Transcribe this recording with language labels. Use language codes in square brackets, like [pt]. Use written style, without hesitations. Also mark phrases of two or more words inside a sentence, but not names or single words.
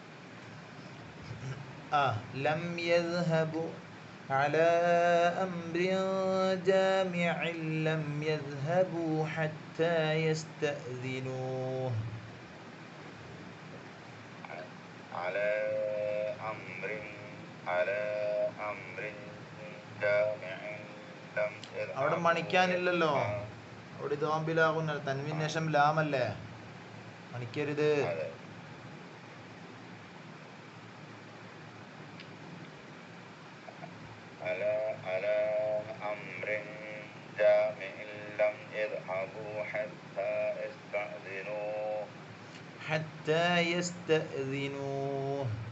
[ar] لم يذهبوا على أمر جامع لم يذهبوا حتى يستأذنوه. على أمر جامع لم يذهبوا. [ml] അവിടെ മണിക്കാനില്ലല്ലോ, അവിടെ ദോമ്പിലാകുന്ന തൻവീന് ശേഷം ലാമല്ലേ, മണിക്കരുത്. [ar] على أمر جامع لم يذهبوا حتى يستأذنوه.